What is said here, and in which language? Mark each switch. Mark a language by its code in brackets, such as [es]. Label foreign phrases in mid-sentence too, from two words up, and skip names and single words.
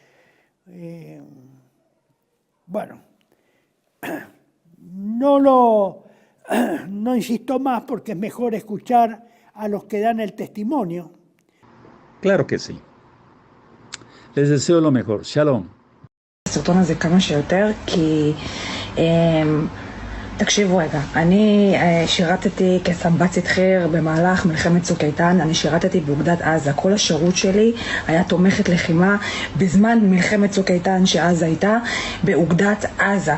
[es] Bueno, no insisto más porque es mejor escuchar a los que dan el testimonio. Claro que sí. Les deseo lo mejor. Shalom. [he] הסרטון הזה כמה שיותר, כי תקשיבו רגע, אני שירתתי כסמב"צית חי"ר במהלך מלחמת צוק איתן, אני שירתתי באוגדת עזה, כל השירות שלי היה תומכת לחימה בזמן מלחמת צוק איתן שעזה הייתה באוגדת עזה.